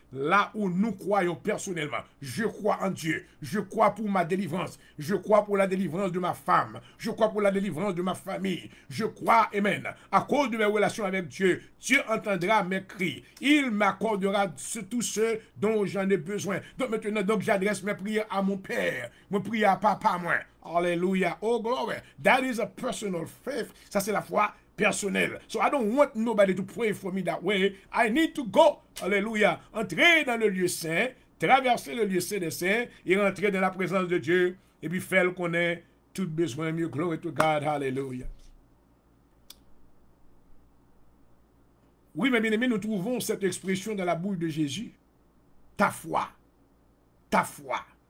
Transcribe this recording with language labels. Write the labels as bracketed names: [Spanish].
[French] Là où nous croyons personnellement, je crois en Dieu, je crois pour ma délivrance, je crois pour la délivrance de ma femme, je crois pour la délivrance de ma famille, je crois, amen, à cause de mes relations avec Dieu, Dieu entendra mes cris, il m'accordera tous ceux dont j'en ai besoin. Donc maintenant, j'adresse mes prières à mon Père, mes prières à papa, moi. [English] Alléluia, oh glory, that is a personal faith, [French] ça c'est la foi personnel. [English] So I don't want nobody to pray for me that way. I need to go. Alléluia. [French] Entrer dans le lieu saint, traverser le lieu saint des saints et rentrer dans la présence de Dieu et puis faire qu'on ait tout besoin mieux. [English] Glory to God. [French] Alléluia. Oui, mes bien-aimés, nous trouvons cette expression dans la bouche de Jésus. Ta foi. Ta foi.